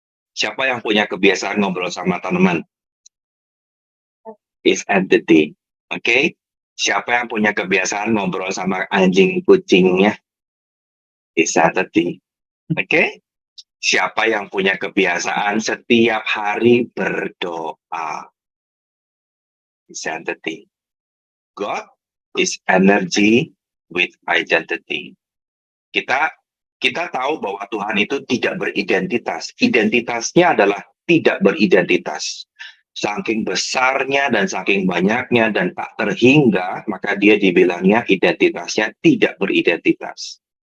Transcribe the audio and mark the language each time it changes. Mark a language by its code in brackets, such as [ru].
[id] Siapa yang punya kebiasaan ngobrol sama tanaman? [en] Is entity. [id] Oke? Siapa yang punya kebiasaan ngobrol sama anjing kucingnya? [en] Is entity. [id] Oke? Siapa yang punya kebiasaan setiap hari berdoa? [en] Is entity. God is energy with identity. [id] Kita tahu bahwa Tuhan itu tidak beridentitas. Identitasnya adalah tidak beridentitas. Saking besarnya dan saking banyaknya dan tak terhingga, maka dia dibilangnya identitasnya tidak beridentitas.